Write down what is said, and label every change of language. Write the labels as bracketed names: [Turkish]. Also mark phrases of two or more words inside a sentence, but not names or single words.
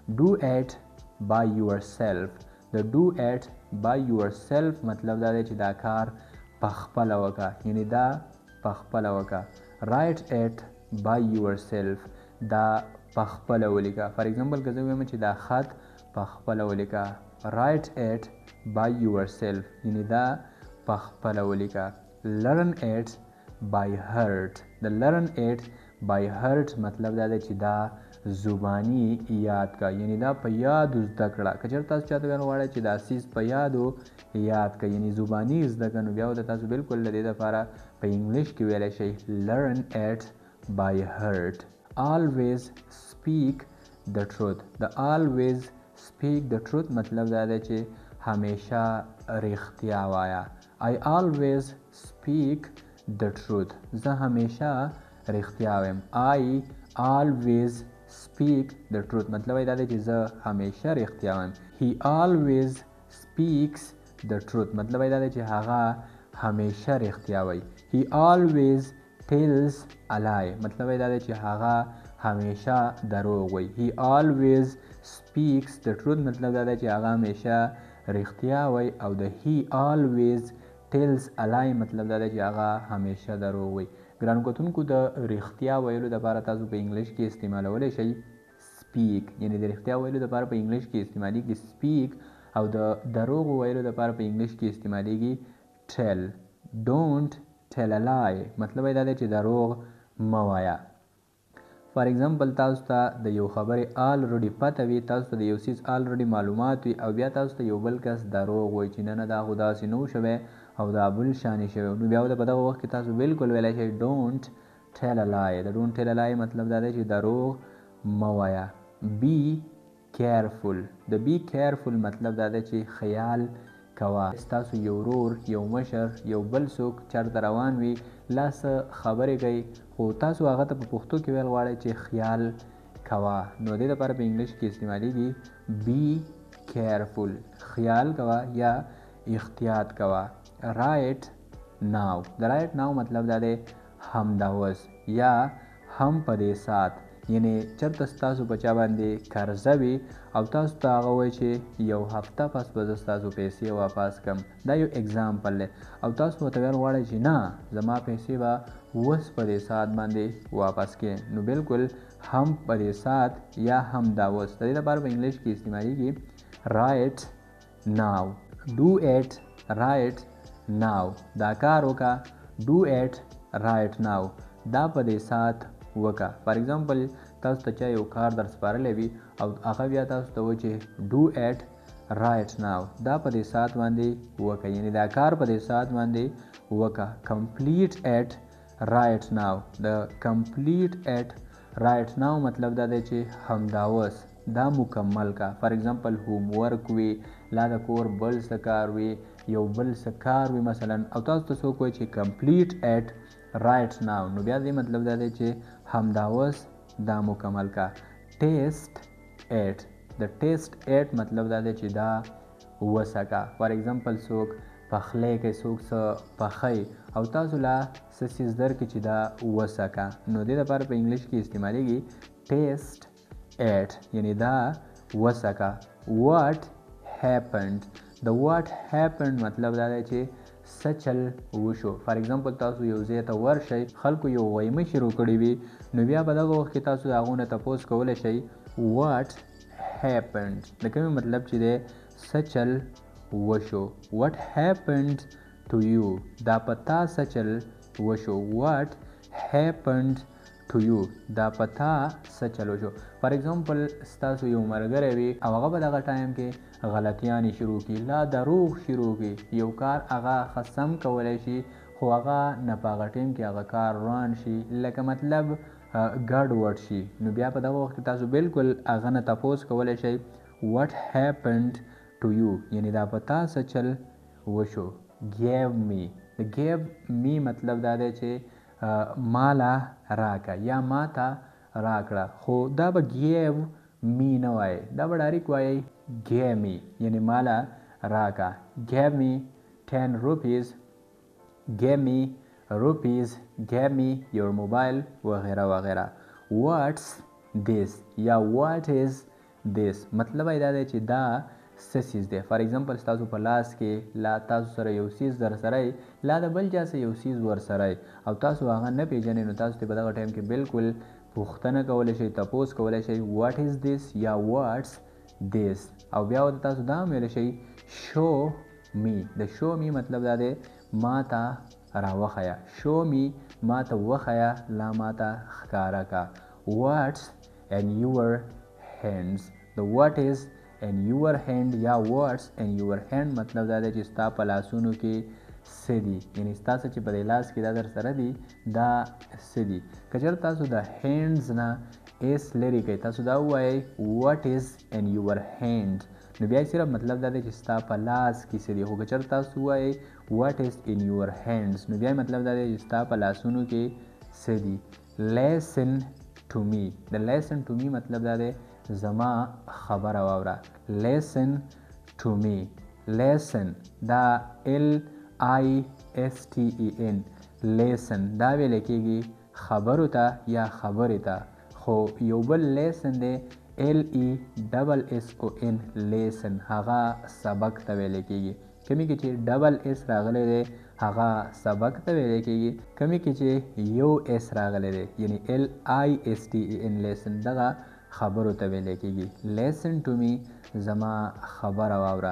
[English] do it by your self. [Pashto] د [English] do it by your self [Pashto] مطلب دا دی چې دا کار پخپله وکړه، یعنی دا پخپله وکړه. [English] write it by your self [Pashto] دا پخپله ولیکه. [English] for example [Pashto] که زه ویم چې دا خط پخپله ولیکه، [English] write it by your self [Pashto] یعنی دا پخپله ولیکه. [English] learn it by heart. [Pashto] د [English] learn it by heart [Pashto] مطلب دا دی چې دا زبانی یاد کا، یعنی دا په یادو زده کړه. که چېرته تاسو چاته ویل غواړئ چې دا څیز په یادو یاد کړئ، یعنی زبانی زده کړه، نو بیا د تاسو بالکل د دې لپاره په انګلیش کې ویلی شئ [English] learn it by heart. always speak the truth. [Pashto] د [English] always speak the truth [Pashto] مطلب دا دی چې همیشه رښتیا وایه. [English] I always speak the truth. [Pashto] زه همیشه رښتیا وایم. [English] I always speak the truth [Pashto] مطلب دا دی چې زه همیشه رښتیا وایم. [English] He always speaks the truth [Pashto] مطلب دا دی چې هغه همیشه رښتیا وایي. [English] He always tells a lie [Pashto] مطلب دا دی چې هغه همیشه دروغ وایي. [English] He always speaks the truth [Pashto] مطلب دا دی چې هغه همیشه رښتیا وایي. او د [English] he always tells a lie [Pashto] مطلب دا دی چې هغه همیشه دروغ وایي. ګرانو کتونکو د رښتیا ویلو دپاره تاسو په انګلیش کې استعمالولی شئ speak، یعنی د رښتیا ویلو دپاره په انګلیش کې استعمالیږي speak، او د دروغ ویلو دپاره په انګلیش کې استعمالیږي tell. [English] don't tell a lie [Pashto] مطلب دا دی چې دروغ مه وایه. [English] for example [Pashto] تاسو ته د یو خبرې آلریډي پته وي، تاسو ته د یو څیز آلریډي معلومات وي، او بیا تاسو ته یو بل کس دروغ وایي چې نه نه دا خو داسې نه و شوی او دا بل شانې شوی، نو بیا په دغه وخت کې تاسو بالکل ویلی شئ [English] don't tell a lie. [Pashto] د [English] don't tell a lie [Pashto] مطلب دا دی چې دروغ مه وایه. [English] be careful. [Pashto] د [English] be careful [Pashto] مطلب دا دی چې خیال کوه. ستاسو یو ورور، یو مشر، یو بل څوک چېرته روان وي، لا څه خبرې کوي، خو تاسو هغه ته په پښتو کې ویل غواړئ چې خیال کوه، نو دې لپاره په انګلیش کې استعمالیږي [English] be careful. [Pashto] خیال کوه یا احتیاط کوه. [English] right now. [Pashto] د [English] right now [Pashto] مطلب دا دی همدا اوس یا هم په دې سات، یعنی چېرته ستاسو په چا باندې قرضه وي او تاسو ته هغه وایي چې یو هفته پس به زه ستاسو پیسې واپس کړم. دا یو اگزامپل دی، او تاسو ورته ویل غواړئ چې نه زما پیسې به اوس په دې ساعت باندې واپس کړې، نو بالکل هم په دې ساعت یا همدا اوس. د دې لپاره په انګلیش کې استعمالیږي [English] right now. do it right now. [Pashto] دا کار وکړه [English] do it right now. [Pashto] دا په دې ساعت وکړه. [English] for example [Pashto] تاسو ته چا یو کار در سپارلی وي او هغه بیا تاسو ته وایي چې [English] do it right now. [Pashto] دا په دې ساعت باندې وکړه، یعنی دا کار په دې ساعت باندې وکړه. [English] complete it right now. [Pashto] د [English] complete it right now [Pashto] مطلب دا دی چې همدا اوس دا مکمل کا. [English] for example home work [Pashto] وي، لا د کور بل څه کار وي، یو بل څه کار وي مثلا، او تاسو ته څوک وایي چې [English] complete it right now، [Pashto] نو بیا دې مطلب دا دی چې همدا اوس دا مکمل کا. [English] test it. [Pashto] د [English] test it [Pashto] مطلب دا دی چې دا وسکه. [English] for example [Pashto] څوک پخلی کوي، څوک څه پخی او تاسو لا څه څیز درکړي چې دا وسکه، نو دې لپاره په انګلیش کې استعمالیږي [English] test it، [Pashto] یعنی دا وسکه. [English] what happened. [Pashto] د [English] what happened [Pashto] مطلب دا دی چې څه چل وشو. [English] for example [Pashto] تاسو یو ځای ته ورشئ، خلکو یو ویمه شروع کړې وي، نو بیا په دغه وخت کې تاسو د هغو نه تپوس کولی شئ [English] what happened. [Pashto] د کومې مطلب چې دی څه چل وشو. [English] what happened to you. [Pashto] دا په تا څه چل وشو. [English] what happened to you. [Pashto] دا په تا څه چل وشو. [English] for example [Pashto] ستاسو یو ملګری وي او هغه په دغه ټایم کې غلطیانې شروع کړي، لا دروغ شروع کړي، یو کار هغه ښه سم کولی شي خو هغه نه په هغه ټایم کې هغه کار روان شي، لکه مطلب ګډ وډ شي، نو بیا په دغه وخت کې تاسو بالکل هغه نه تپوس کولی شئ [English] what happened to you، [Pashto] یعنی دا په تا څه چل وشو. [English] gave me. [Pashto] د [English] gave me [Pashto] مطلب دا دی چې ماله راکه یا ما ته راکړه، خو دا به [English] gave me [Pashto] نه وایي، دا به ډایرکټ وایي [English] gave me، [Pashto] یعنی ماله راکه. [English] gave me 10 rupees. gave me rupees. gave me your mobile [Pashto] وغیره وغیره. [English] what's this [Pashto] یا [English] what is this [Pashto] مطلب یې دا دی چې دا څه څیز دی. [English] for example [Pashto] ستاسو په لاس کې لا تاسو سره یو څیز در سره لا د بل چا سره یو څیز ور سره او تاسو هغه نه پیژنئ نو تاسو ته په دغه ټایم کې بالکل پوښتنه کولی شئ تپوس کولی شئ [English] what is this [Pashto] یا [English] what's this [Pashto] او بیا ورته تاسو دا هم ویلی شئ [English] show me. [Pashto] د [English] show me [Pashto] مطلب دا دی ما ته راوښیه. [English] show me [Pashto] ما ته وښیه لا ما ته ښکاره کا. [English] what's and your hands the what is and your hand [Pashto] یا [English] words and your hand [Pashto] مطلب دا دی چې ستا په لاسونو کې څه دي یعنی ستاسو چې په دې لاس کې دا در سره دي دا څه دي. که چېرته تاسو د هینډز نه ایس لرې کوئ تاسو دا ووایئ [English] what is and your hand [Pashto] نو بیا صرف مطلب دا دی چې ستا په لاس کې څه دي. خو که چېرته تاسو ووایئ [English] what is in your hands [Pashto] نو بیا مطلب دا دی چې ستا په لاسونو کې څه دي. [English] listen to me [Pashto] د [English] listen to me [Pashto] مطلب دا دی زما خبره واوره. [English] listen to me listen [Pashto] دا [English] LISTEN listen [Pashto] دا ویل کېږي خبرو ته یا خبرې ته. خو یو بل listen دی [English] LESSON listen [Pashto] هغه سبق ته ویل کېږي. کمی کې چې ډبل اس راغلی دی هغه سبق ته ویل کېږي. کمی کې چې یو اس راغلی دی یعنی [English] LISTEN listen [Pashto] دغه خبرو ته ویل کېږي. [English] listen to me [Pashto] زما خبره واوره.